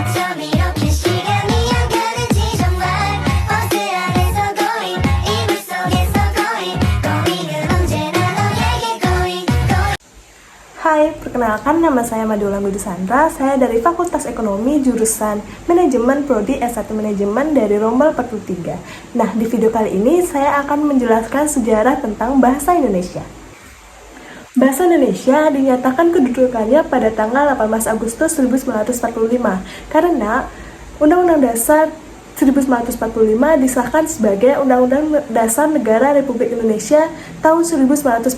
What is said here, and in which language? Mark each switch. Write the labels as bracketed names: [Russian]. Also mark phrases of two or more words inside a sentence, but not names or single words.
[Korean] 밤 이렇게 시간이 안 가는지 정말 버스 안에서 going 이불 속에서 going 언제나 너에게 going. [Indonesian] Hai, perkenalkan nama saya Madula Widusandra. Saya dari Fakultas Ekonomi jurusan Manajemen Prodi S1 Manajemen dari Rombel 43. Nah, di video kali ini saya akan menjelaskan sejarah tentang bahasa Indonesia. Bahasa Indonesia dinyatakan kedudukannya pada tanggal 18 Agustus 1945 karena Undang-Undang Dasar 1945 disahkan sebagai Undang-Undang Dasar Negara Republik Indonesia tahun 1945.